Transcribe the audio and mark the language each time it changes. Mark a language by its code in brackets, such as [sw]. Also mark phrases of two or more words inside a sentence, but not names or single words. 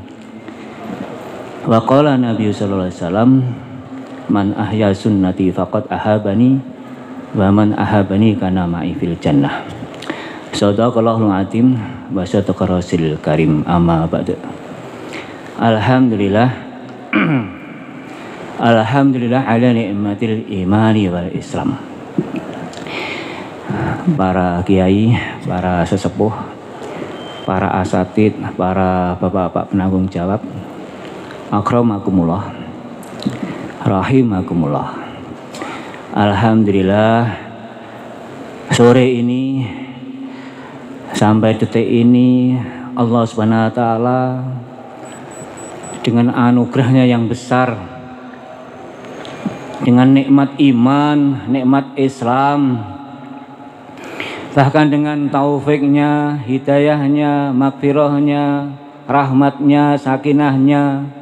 [ar] و قال النبي صلى الله عليه و سلم من أحيا سنتي فقد أحبني و من أحبني كان معي في الجنة. صدق الله العظيم و صدق الرسول الكريم أما بعد. الحمد لله الحمد لله على نعمة الإيمان و الإسلام. [id] Para kiai, para sesepuh, para asatid, para bapak-bapak penanggung jawab, [ar] أكرمكم الله رحمكم الله. [id] Alhamdulillah sore ini sampai detik ini Allah [ar] سبحانه و تعالى [id] dengan anugerahnya yang besar, dengan nikmat iman, nikmat Islam, bahkan dengan taufiknya, hidayahnya, maghfirahnya, rahmatnya, sakinahnya,